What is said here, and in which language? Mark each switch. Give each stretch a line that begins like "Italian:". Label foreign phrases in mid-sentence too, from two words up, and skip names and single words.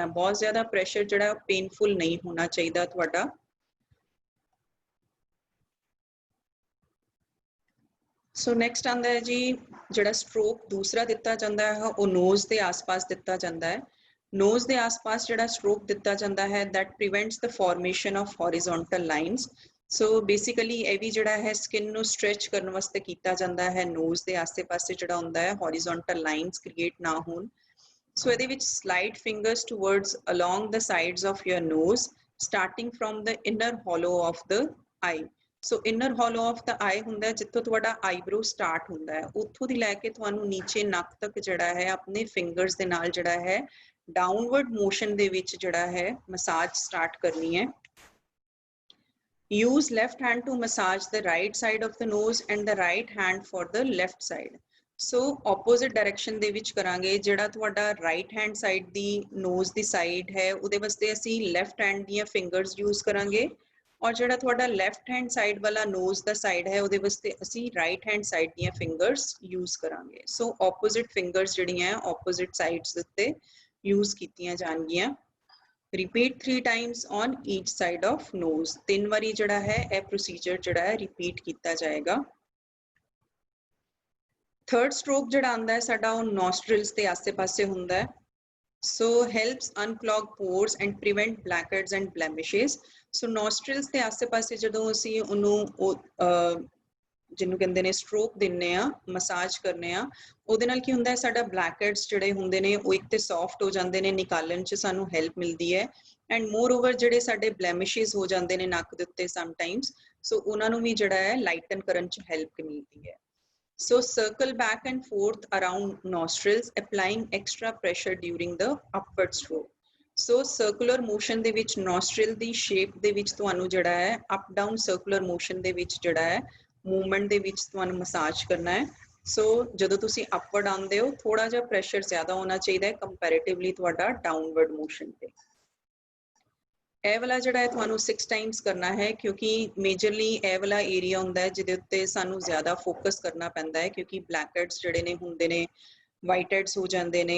Punjabi: ਬਹੁਤ ਜ਼ਿਆਦਾ ਪ੍ਰੈਸ਼ਰ ਜਿਹੜਾ ਪੇਨਫੁਲ ਨਹੀਂ ਹੋਣਾ ਚਾਹੀਦਾ ਤੁਹਾਡਾ।
English: so next
Punjabi: ਆਂਦਾ ਹੈ ਜੀ ਜਿਹੜਾ ਸਟ੍ਰੋਕ ਦੂਸਰਾ ਦਿੱਤਾ ਜਾਂਦਾ ਹੈ ਉਹ ਨੋਜ਼ ਦੇ ਆਸ-ਪਾਸ ਦਿੱਤਾ ਜਾਂਦਾ ਹੈ। ਨੋਜ਼ ਦੇ ਆਸ-ਪਾਸ ਜਿਹੜਾ ਸਟ੍ਰੋਕ ਦਿੱਤਾ ਜਾਂਦਾ ਹੈ
English: that prevents the formation of horizontal lines।
Punjabi: ਸੋ ਬੇਸਿਕਲੀ ਇਹ ਵੀ ਜਿਹੜਾ ਹੈ ਸਕਿਨ ਨੂੰ ਸਟ੍ਰੈਚ ਕਰਨ ਵਾਸਤੇ ਕੀਤਾ ਜਾਂਦਾ ਹੈ। ਨੋਜ਼ ਦੇ ਆਸੇ-ਪਾਸੇ ਜਿਹੜਾ ਹੁੰਦਾ ਹੈ
English: horizontal lines
Punjabi: ਕ੍ਰੀਏਟ ਨਾ ਹੋਣ।
English: ਸੋ
Punjabi: ਇਹਦੇ ਵਿੱਚ
English: slide fingers towards along the sides of your nose starting from the inner hollow of the eye।
Punjabi: ਸੋ
English: inner hollow of the eye
Punjabi: ਹੁੰਦਾ ਜਿੱਥੋਂ ਤੁਹਾਡਾ
English: eyebrow start
Punjabi: ਹੁੰਦਾ ਹੈ, ਉੱਥੋਂ ਦੀ ਲੈ ਕੇ ਤੁਹਾਨੂੰ ਨੀਚੇ ਨੱਕ ਤੱਕ ਜਿਹੜਾ ਹੈ ਆਪਣੇ ਫਿੰਗਰਸ ਦੇ ਨਾਲ ਜਿਹੜਾ ਹੈ
English: downward motion
Punjabi: ਦੇ ਵਿੱਚ ਜਿਹੜਾ ਹੈ
English: massage start
Punjabi: ਕਰਨੀ ਹੈ।
English: Use left hand to massage the right side of the nose and the right hand for the left side।
Punjabi: ਸੋ
English: opposite direction
Punjabi: ਦੇ ਵਿੱਚ ਕਰਾਂਗੇ। ਜਿਹੜਾ ਤੁਹਾਡਾ
English: right hand side
Punjabi: ਦੀ ਨੋਜ਼ ਦੀ ਸਾਈਡ ਹੈ ਉਹਦੇ ਵਾਸਤੇ ਅਸੀਂ
English: left hand
Punjabi: ਦੀਆਂ
English: fingers use
Punjabi: ਕਰਾਂਗੇ, ਔਰ ਜਿਹੜਾ ਤੁਹਾਡਾ
English: left hand side
Punjabi: ਵਾਲਾ ਨੋਜ਼ ਦਾ ਸਾਈਡ ਹੈ ਉਹਦੇ ਵਾਸਤੇ ਅਸੀਂ
English: right hand side
Punjabi: ਦੀਆਂ
English: fingers use
Punjabi: ਕਰਾਂਗੇ। ਸੋ
English: opposite fingers
Punjabi: ਜਿਹੜੀਆਂ
English: opposite sides
Punjabi: ਦੇ ਉੱਤੇ ਯੂਜ਼ ਕੀਤੀਆਂ ਜਾਣਗੀਆਂ।
English: repeat 3 times on each side of nose.
Punjabi: 3 ਵਾਰੀ ਜਿਹੜਾ ਹੈ ਇਹ ਪ੍ਰੋਸੀਜਰ ਜਿਹੜਾ ਹੈ ਰਿਪੀਟ ਕੀਤਾ ਜਾਏਗਾ।
English: third stroke
Punjabi: ਜਿਹੜਾ ਆਂਦਾ ਹੈ ਸਾਡਾ ਉਹ ਨੋਸਟ੍ਰਿਲਸ ਦੇ ਆਸੇ-ਪਾਸੇ ਹੁੰਦਾ ਹੈ।
English: So helps unclog pores and prevent blackheads and blemishes। So nostrils
Punjabi: ਦੇ ਆਸੇ-ਪਾਸੇ ਜਦੋਂ ਅਸੀਂ ਉਹਨੂੰ ਜਿਹਨੂੰ ਕਹਿੰਦੇ ਨੇ ਸਟ੍ਰੋਕ ਦਿੰਨੇ ਆ, ਮਸਾਜ ਕਰਨੇ ਆ, ਉਹਦੇ ਨਾਲ ਕੀ ਹੁੰਦਾ ਹੈ ਸਾਡਾ ਬਲੈਕਹੈਡਸ ਜਿਹੜੇ ਹੁੰਦੇ ਨੇ ਉਹ ਇੱਕ ਤੇ ਸੌਫਟ ਹੋ ਜਾਂਦੇ ਨੇ, ਨਿਕਾਲਣ 'ਚ ਸਾਨੂੰ ਹੈਲਪ ਮਿਲਦੀ ਹੈ।
English: and moreover
Punjabi: ਜਿਹੜੇ ਸਾਡੇ ਬਲੈਮਿਸ਼ਸ ਹੋ ਜਾਂਦੇ ਨੇ ਨੱਕ ਦੇ ਉੱਤੇ ਸਮਟਾਈਮਸ, ਸੋ ਉਹਨਾਂ ਨੂੰ ਵੀ ਜਿਹੜਾ ਹੈ ਲਾਈਟਨ ਕਰਨ 'ਚ ਹੈਲਪ ਮਿਲਦੀ ਹੈ।
English: So circle back and forth around nostrils, applying extra pressure during the upward stroke। So circular motion
Punjabi: ਦੇ ਵਿੱਚ nostril ਦੀ shape ਦੇ ਵਿੱਚ ਤੁਹਾਨੂੰ ਜਿਹੜਾ ਹੈ
English: up down circular motion
Punjabi: ਦੇ ਵਿੱਚ ਜਿਹੜਾ ਹੈ movement ਦੇ ਵਿੱਚ ਤੁਹਾਨੂੰ ਮਸਾਜ ਕਰਨਾ ਹੈ। ਸੋ ਜਦੋਂ ਤੁਸੀਂ upward ਆਉਂਦੇ ਹੋ ਥੋੜਾ ਜਿਹਾ pressure ਜ਼ਿਆਦਾ ਹੋਣਾ ਚਾਹੀਦਾ ਹੈ comparatively ਤੁਹਾਡਾ downward motion ਤੇ। ਇਹ ਵਾਲਾ ਜਿਹੜਾ ਹੈ ਤੁਹਾਨੂੰ 6 ਟਾਈਮਸ ਕਰਨਾ ਹੈ ਕਿਉਂਕਿ ਮੇਜਰਲੀ ਇਹ ਵਾਲਾ ਏਰੀਆ ਹੁੰਦਾ ਹੈ ਜਿਹਦੇ ਉੱਤੇ ਸਾਨੂੰ ਜ਼ਿਆਦਾ ਫੋਕਸ ਕਰਨਾ ਪੈਂਦਾ ਹੈ ਕਿਉਂਕਿ ਬਲੈਕਹੈਡਸ ਜਿਹੜੇ ਨੇ ਹੁੰਦੇ ਨੇ,
English: white heads
Punjabi: ਹੋ ਜਾਂਦੇ ਨੇ।